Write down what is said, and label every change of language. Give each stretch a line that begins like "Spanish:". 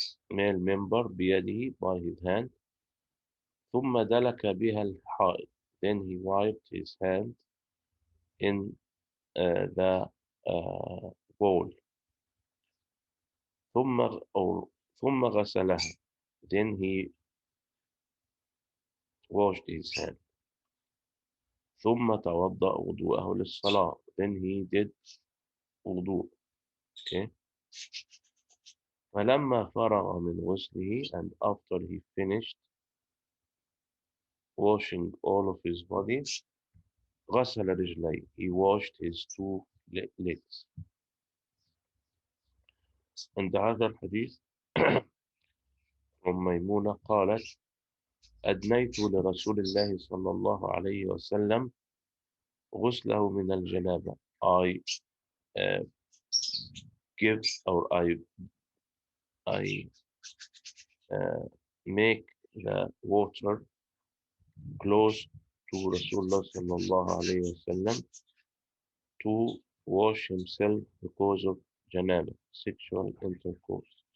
English: male member
Arabic: بيده,
English: by his hand,
Arabic: ثم دلك بها الحائط,
English: then he wiped his hand in the bowl,
Arabic: ثم غسلها,
English: then he washed his hand,
Arabic: ثم توضأ وضوءه للصلاة,
English: then he did wudu. Okay.
Arabic: فلما فرغ من غسله,
English: and after he finished washing all of his body,
Arabic: غسل رجليه,
English: he washed his two legs. And the other hadith from
Arabic: Maymuna قالت أدنيت لرسول الله صلى الله عليه وسلم غسله من الجنابة.
English: I uh, give or I make the water close to Rasulullah sallallahu alayhi wasallam to wash himself because of janaba, sexual intercourse.